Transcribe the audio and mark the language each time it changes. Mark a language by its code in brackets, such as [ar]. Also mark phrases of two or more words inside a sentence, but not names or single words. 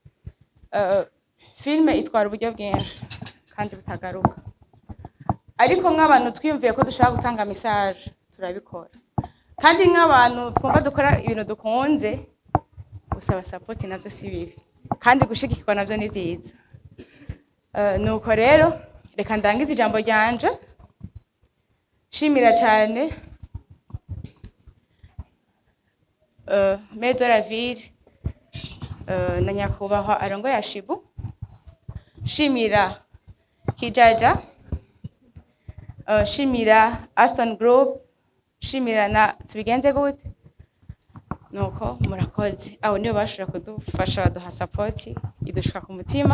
[rn] Filme itwara uburyo bwinshi kandi butagaruka, ariko nk'abantu twiyumviye ko dushaka gutanga message turabikora, kandi nk'abantu twumva dukora ibintu dukunze gusaba support navyo si bibi kandi gushigikirwa navyo ni vyiza. Nuko rero reka ndangize ijambo ryanje shimira cyane [fr] Maire de la Ville [rn] na nyakubahwa arongoye Ashibu, shimira Kijaja, shimira Aston Group, shimira na tubigenze gute. Nuko murakoze, abo nibo bashobora kudufasha baduha support idushika ku mutima.